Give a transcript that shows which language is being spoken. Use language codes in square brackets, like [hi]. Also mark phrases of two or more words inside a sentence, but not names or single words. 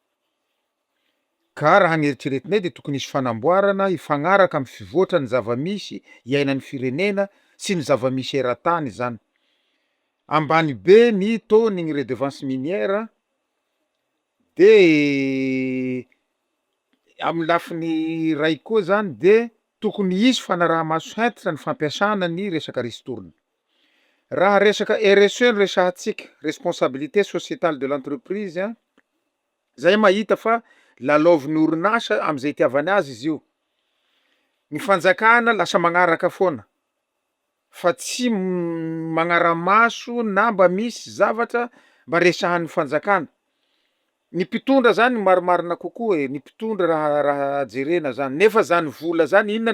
[mg] ka raha nieritreretinay dia tokony isy fanamboarana ifagnaraka amin'ny fivoatra ny zavamisy iainan'ny firenena sy ny zavamisy eran-tany zany ambany be ny tony ny [fr] redevance minière [mg] dia amin'ny lafiny ray koa zany dia tokony isy fanaraha-maso hentitra ny fampiasana ny resaka ristourna raha resaka RSE ny resahantsika [fr] responsabilité sociétale de l'entreprise [mg] zay mahita fa lalaovin'ny orinasa am'izay itiavany azy izy io ny fanjakana lasa magnaraka foana fa tsy magnara-maso na mba misy zavatra mba resahan'ny fanjakana ny mpitondra zany marimarina kokoa ny mpitondra raha jerena zany nefa zany vola zany inona